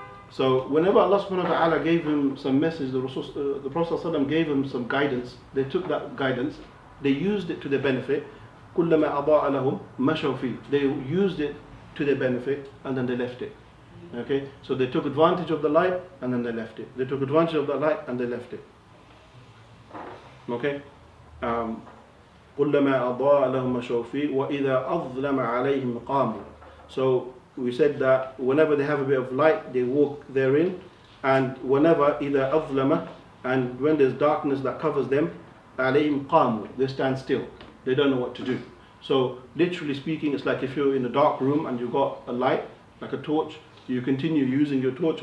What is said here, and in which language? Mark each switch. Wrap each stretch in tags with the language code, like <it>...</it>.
<en>So whenever Allah subhanahu wa ta'ala gave him some message, the Prophet ﷺ gave him some guidance, they took that guidance, they used it to their benefit.</en> <ar>كلما أضاء لهم مشوا فيه.</ar> <en>They used it to their benefit and then they left it. Okay, so they took advantage of the light and then they left it. They took advantage of the light and they left it. Okay.</en> <ar>كلما أضاء لهم مشوا فيه وإذا أظلم عليهم قاموا.</ar> <en>So we said that whenever they have a bit of light, they walk therein, and whenever</en> <ar>إذا أظلم,</ar> <en>and when there's darkness that covers them,</en> <ar>عليهم قاموا,</ar> <en>they stand still. They don't know what to do. So literally speaking, it's like if you're in a dark room and you've got a light, like a torch, you continue using your torch.</en>